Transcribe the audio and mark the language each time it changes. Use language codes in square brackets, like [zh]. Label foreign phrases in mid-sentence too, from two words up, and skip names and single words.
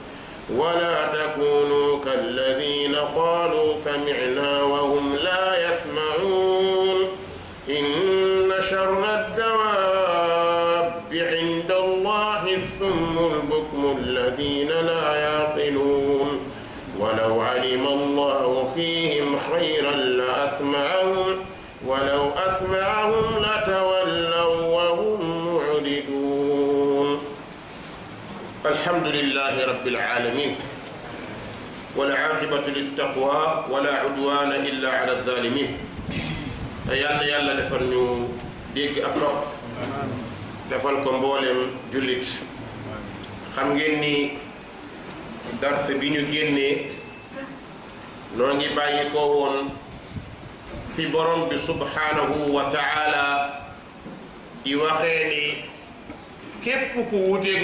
[ar] ولا تكونوا الذين قالوا سمعنا وهم لا يسمعون إن شر الدواب عند الله الصم البكم الذين لا يعقلون ولو علم الله فيهم خيرا لأسمعهم ولو أسمعهم لتولوا وهم معرضون الحمد لله رب العالمين والعاقبة للتقوى ولا عدوان إلا على الظالمين [wo] yàlla defal ñu dégg ak topp defal ko mboolem jullit xam ngeen ni dars bi ñu génnee noo ngi bàyyi ko woon fi borom bi [ar] سبحانه وتعالى [wo] di waxee ni képp ku wuuteeg